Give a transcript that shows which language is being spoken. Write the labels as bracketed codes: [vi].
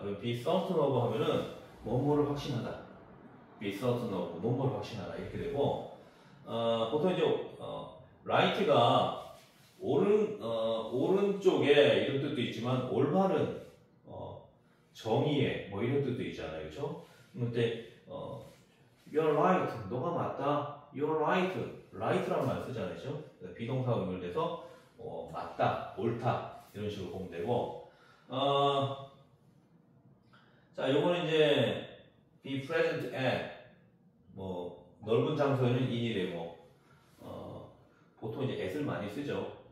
[ko] 그럼 be certain of 하면은 뭐뭐를 확신하다. be certain of 뭐뭐를 확신하다 이렇게 되고 보통 이제 right가 오른쪽에 이런 뜻도 있지만 올바른 정의의 뭐 이런 뜻도 있잖아요. 그렇죠? 근데 [en] you're right. [ko] 너가 맞다. [en] you're right. [ko] right라는 말 쓰잖아요. 그렇죠? 비동사가 연결돼서 맞다, 옳다 이런 식으로 보면 되고 자, 요거는 이제 be present at 뭐 넓은 장소에는 in이 되고 보통 이제 at을 많이 쓰죠.